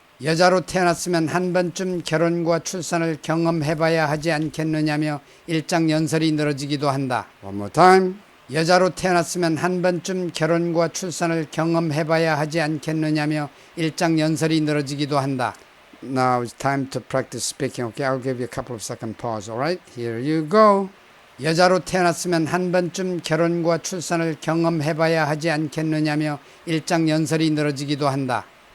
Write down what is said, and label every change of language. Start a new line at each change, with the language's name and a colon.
Korean: 여자로 태어났으면 한 번쯤 결혼과 출산을 경험해봐야 하지 않겠느냐며 일장연설이 늘어지기도 한다.
English: One more time.
Korean: 여자로 태어났으면 한 번쯤 결혼과 출산을 경험해봐야 하지 않겠느냐며 일장연설이 늘어지기도 한다.
English: Now it's time to practice speaking. Okay, I'll give you a couple of second pause. All right, here you go.
Korean: 여자로 태어났으면 한 번쯤 결혼과 출산을 경험해봐야 하지 않겠느냐며 일장연설이 늘어지기도 한다.